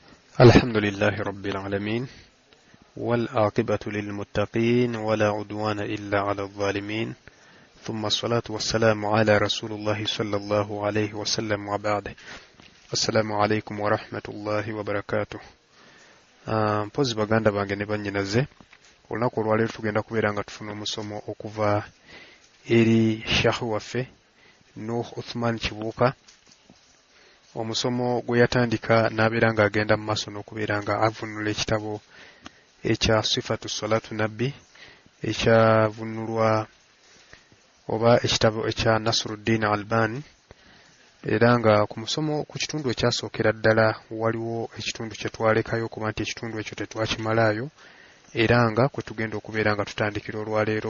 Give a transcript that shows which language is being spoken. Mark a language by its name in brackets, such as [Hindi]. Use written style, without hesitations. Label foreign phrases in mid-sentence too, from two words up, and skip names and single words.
[Arabic] الحمد لله رب العالمين والعاقبة للمتقين ولا عدوان إلا على الظالمين ثم الصلاة والسلام على رسول الله صلى الله عليه وسلم وبعد. السلام عليكم ورحمة الله وبركاته. [Ganda] Mpozi baganda bange ne bannyinaze olunaku olwaleero tugenda kubeera nga tufuna omusomo okuva eri Sheikh waffe Nuh Uthman Kibuuka, omusomo gwe yatandika n'abeera nga agenda mu maaso n'okubeera nga avunula ekitabo ekya Sifatu Salatu Nabbi ekyavunulwa oba ekitabo ekya Nasruddin Albani, era nga ku musomo ku kitundu ekyasookera ddala waliwo ekitundu kye twalekayo okuba nti ekitundu ekyo tetwakimalayo, era nga kwe tugenda okubeera nga tutandikira olwaleero.